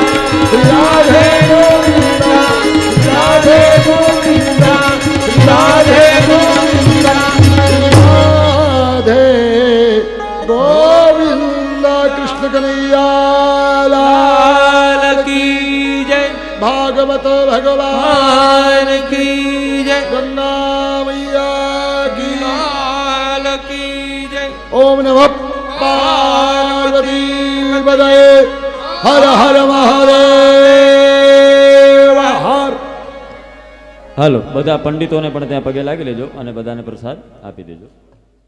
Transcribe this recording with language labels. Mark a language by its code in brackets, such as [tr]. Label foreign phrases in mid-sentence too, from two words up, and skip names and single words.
[hi] राधे गोविंदा राधे गोविंदा राधे गोविंदा राधे गोविंदा कृष्ण कन्हैया लाल की जय भागवत भगवान भगवान की जय गंगा मैया की लाल की जय ओम नमः पार्वती पदये हर हर महादेव हर [gu] હાલો બધા પંડિતોને પણ ત્યાં પગે લાગી લેજો અને બધાને પ્રસાદ આપી દેજો.